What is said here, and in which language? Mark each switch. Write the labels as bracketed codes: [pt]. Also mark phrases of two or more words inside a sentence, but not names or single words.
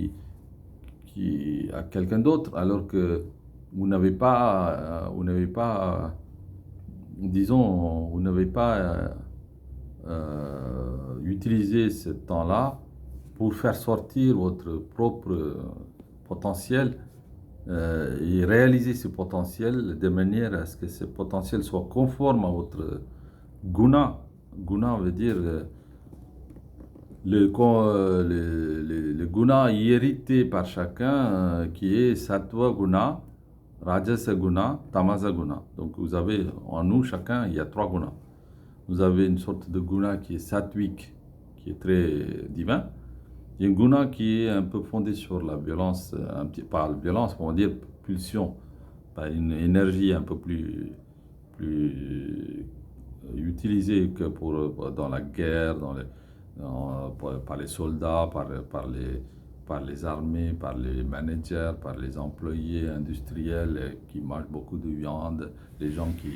[fr] à quelqu'un d'autre, alors que vous n'avez pas, disons, vous n'avez pas utilisé ce temps-là pour faire sortir votre propre potentiel et réaliser ce potentiel de manière à ce que ce potentiel soit conforme à votre guna. Guna veut dire le guna hérité par chacun qui est [sa] sattva guna, rajasa guna, tamasa guna. [fr] Donc vous avez en nous chacun, il y a 3 gunas. Vous avez une sorte de guna qui est sattvique, qui est très divin. Il y a un guna qui est un peu fondé sur la violence, un petit, pas la violence, on va dire pulsion, pas une énergie un peu plus utilisée que dans la guerre, par les soldats, par les armées, par les managers, par les employés industriels qui mangent beaucoup de viande, les gens qui...